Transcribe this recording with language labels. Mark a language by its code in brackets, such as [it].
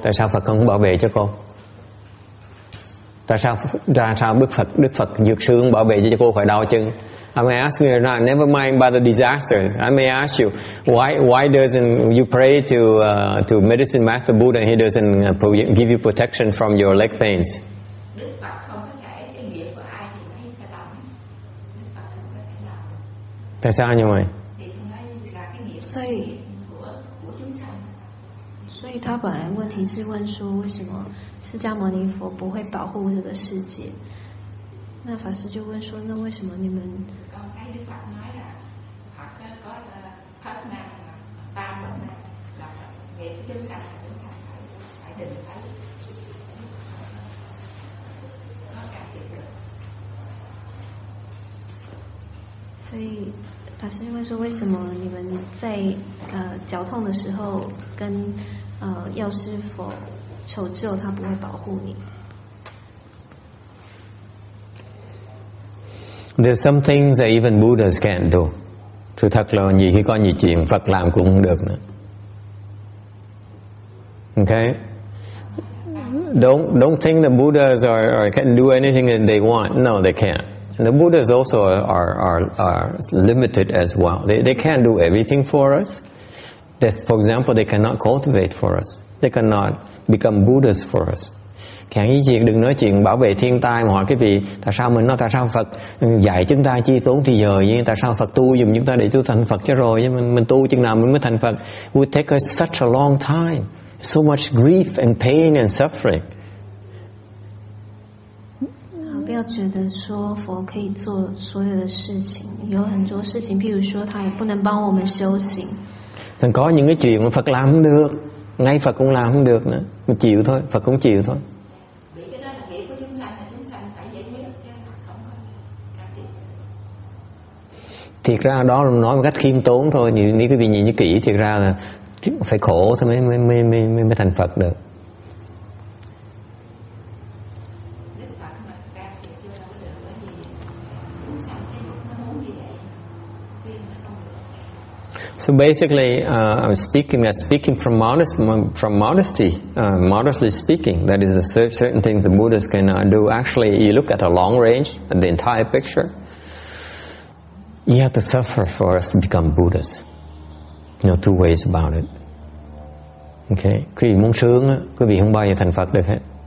[vi] Tại sao Phật không bảo vệ cho cô? Tại sao Đức Phật Dược Sư không bảo vệ cho cô khỏi đau chân? [en] I may ask you now, never mind about the disaster. I may ask you, why doesn't you pray to Medicine Master Buddha and he doesn't give you protection from your leg pains? [vi] Tại sao như vậy? [zh] 所以他本来问题是问说，为什么释迦牟尼佛不会保护这个世界？那法师就问说，那为什么你们？所以法师问说，为什么你们在绞痛的时候跟药师佛求救，他不会保护你？ [en] There's some things that even Buddhas can't do. [vi] Sự thật là nhiều khi có nhiều chuyện Phật làm cũng không được nữa. [en] Okay? Don't think the Buddhas can do anything that they want. No, they can't. And the Buddhas also are limited as well. They can't do everything for us. For example, they cannot cultivate for us. They cannot become Buddhas for us. [vi] Chẳng ý chuyện đừng nói chuyện bảo vệ thiên tai mà hỏi cái vị tại sao Phật dạy chúng ta chi tốn thì giờ vậy, tại sao Phật tu giùm chúng ta để tu thành Phật cho rồi, chứ mình tu chừng nào mình mới thành Phật. [en] It would take us such a long time, so much grief and pain and suffering. [zh] 不要觉得说佛可以做所有的事情，有很多事情，譬如说他也不能帮我们修行。 [vi] Thành có những cái chuyện mà Phật làm không được, ngay Phật cũng làm không được nữa, mình chịu thôi, Phật cũng chịu thôi. Thiệt ra đó nói một cách khiêm tốn thôi, nếu quý vị nhìn như kỹ thiệt ra là phải khổ thì mới thành Phật được. [en] So basically, I'm speaking from modesty, modestly speaking. That is a certain thing the Buddhas cannot do. Actually, you look at a long range, at the entire picture. You have to suffer for us to become Buddhas. No two ways about it. [vi] Okay, quý vị muốn sướng, quý vị không bao giờ thành Phật được hết.